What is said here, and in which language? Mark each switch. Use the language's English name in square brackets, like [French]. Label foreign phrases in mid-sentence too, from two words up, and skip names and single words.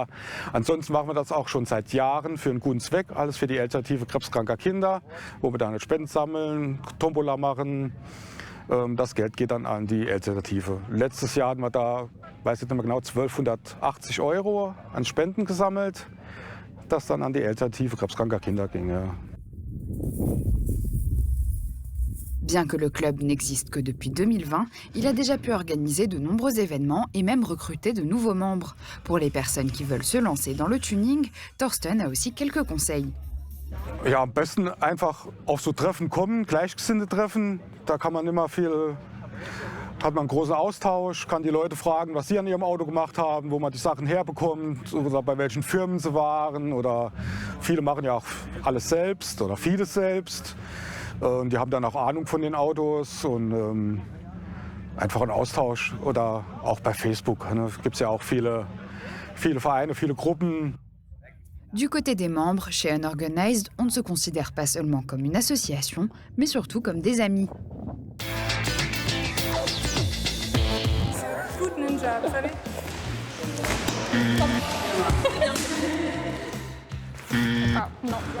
[German] Ansonsten machen wir das auch schon seit Jahren für einen guten Zweck, alles für die Alternative krebskranker Kinder, wo wir dann eine Spenden sammeln, Tombola machen. Das Geld geht dann an die Alternative. Letztes Jahr hatten wir da, weiß ich nicht mehr genau, 1280 € an Spenden gesammelt, das dann an die Alternative krebskranker Kinder ging. Ja. [French] Bien que le club n'existe que depuis 2020, il a déjà pu organiser de nombreux événements et même recruter de nouveaux membres. Pour les personnes qui veulent se lancer dans le tuning, Thorsten a aussi quelques conseils. [German] Ja, am besten einfach auf so Treffen kommen, Gleichgesinnte treffen. Da kann man immer viel, hat man einen großen Austausch, kann die Leute fragen, was sie an ihrem Auto gemacht haben, wo man die Sachen herbekommt oder bei welchen Firmen sie waren. Oder viele machen ja auch alles selbst oder vieles selbst. Die haben dann auch Ahnung von den Autos und einfach einen Austausch. Oder auch bei Facebook gibt es ja auch viele Vereine, viele Gruppen. [French] Du côté des membres, chez Unorganized, on ne se considère pas seulement comme une association, mais surtout comme des amis. Foot Ninja, vous savez. Ah, non.